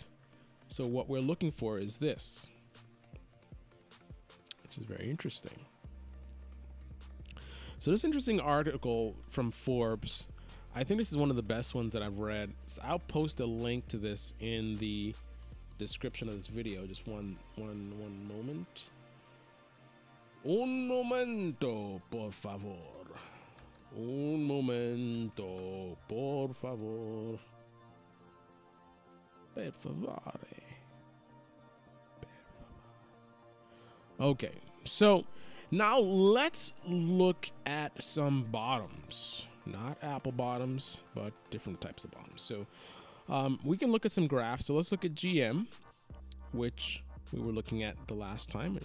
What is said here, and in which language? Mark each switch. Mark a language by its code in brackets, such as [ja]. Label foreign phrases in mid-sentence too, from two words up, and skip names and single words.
[en] So what we're looking for is this, which is very interesting. So this interesting article from Forbes, I think this is one of the best ones that I've read. So I'll post a link to this in the description of this video. Just one moment. [es] Un momento, por favor. Un momento, por favor. [it] Per favore. [en] Okay, so now let's look at some bottoms. Not apple bottoms, but different types of bottoms. So we can look at some graphs. So let's look at GM, which we were looking at the last time.